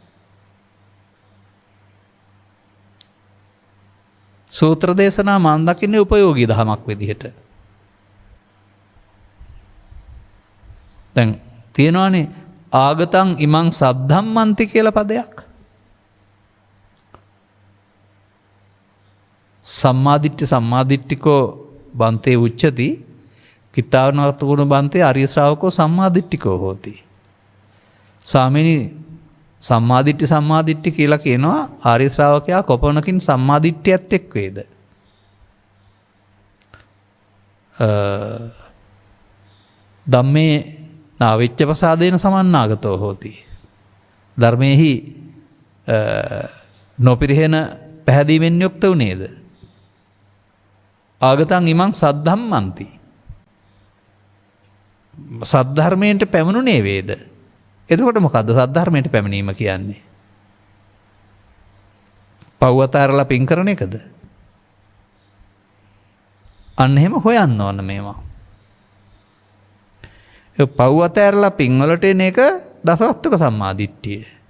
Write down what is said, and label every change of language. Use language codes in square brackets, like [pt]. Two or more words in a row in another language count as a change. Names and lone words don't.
[si] සූත්‍ර දේශනා මම දකින්නේ උපයෝගී දහමක් විදිහට. දැන් තියෙනවානේ [pi] ආගතං ඉමං සද්ධම්මන්ති [si] කියලා පදයක්. [pi] සම්මාදිට්ඨිකෝ බන්තේ උච්චති කිතාවනවතුගුණ බන්තේ ආර්ය ශ්‍රාවකෝ සම්මාදිට්ඨිකෝ හෝති. [si] ස්වාමීනි සම්මාදිට්ඨි කියලා කියනවා ආර්ය ශ්‍රාවකයා කොපමණකින් සම්මාදිට්ඨියත් එක් වේද? [pi] ධම්මේ නාවිච්ච ප්‍රසාදේන සමන්නාගතෝ හෝති. [si] ධර්මයේහි නොපිරිහෙන පැහැදීමෙන් යුක්ත වුනේද? [pi] ආගතං ඉමං සද්ධම්මන්ති. [si] සද්ධර්මයට පැමිණුනේ වේද? එතකොට මොකද්ද සද්ධර්මයට පැමිණීම කියන්නේ? පව් අතහැරලා පින් කරන එකද? අන්න එහෙම හොයන්න ඕන මේවා. ඒ පව් අතහැරලා පින් වලට එන එක දසවස්තුක සම්මාදිට්ඨිය.